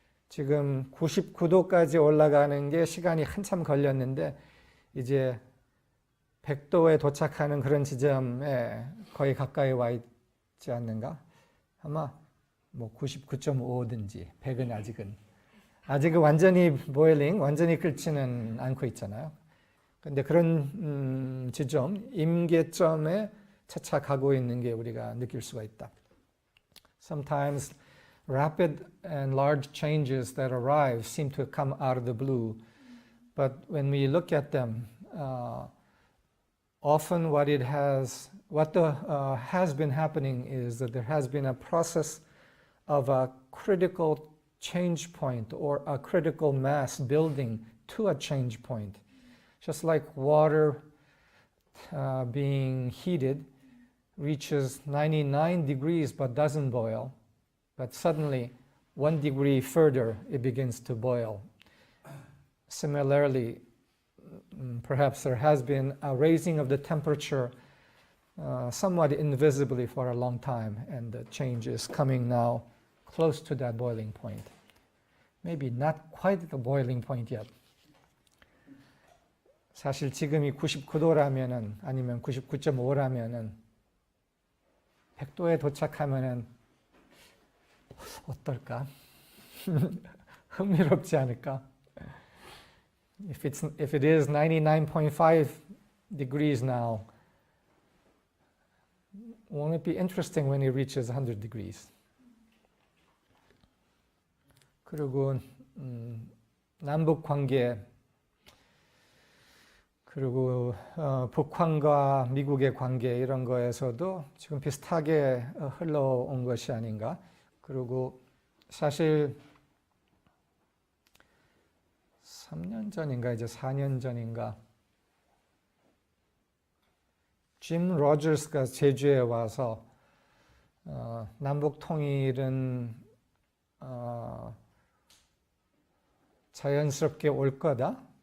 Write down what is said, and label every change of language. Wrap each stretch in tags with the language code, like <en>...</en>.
<ko>지금 99도까지 올라가는 게 시간이 한참 걸렸는데 이제 100도에 도착하는 그런 지점에 거의 가까이 와 있지 않는가? 아마 뭐 99.5든지 100은 아직은 완전히 보일링, 완전히 끓지는 않고 있잖아요. 근데 그런 지점, 임계점에 차차 가고 있는 게 우리가 느낄 수가 있다.</ko> <en>Sometimes rapid and large changes that arrive seem to come out of the blue, but when we look at them, often what has been happening is that there has been a process of a critical change point or a critical mass building to a change point. Just like water being heated reaches 99 degrees but doesn't boil, but suddenly 1 degree further it begins to boil. Similarly, perhaps there has been a raising of the temperature somewhat invisibly for a long time, and the change is coming now close to that boiling point. Maybe not quite the boiling point yet.</en> <ko>사실 지금이 99도라면은 아니면 99.5라면은 100도에 도착하면은 어떨까? 흥미롭지 않을까?</ko> <en>If it is 99.5 degrees now, won't it be interesting when it reaches 100 degrees?</en> <ko>그리고 남북 관계, 그리고 북한과 미국의 관계 이런 거에서도 지금 비슷하게 흘러온 것이 아닌가. 그리고 사실 3년 전인가 이제 4년 전인가 짐 로저스가 제주에 와서 남북 통일은 자연스럽게 올 거다.</ko>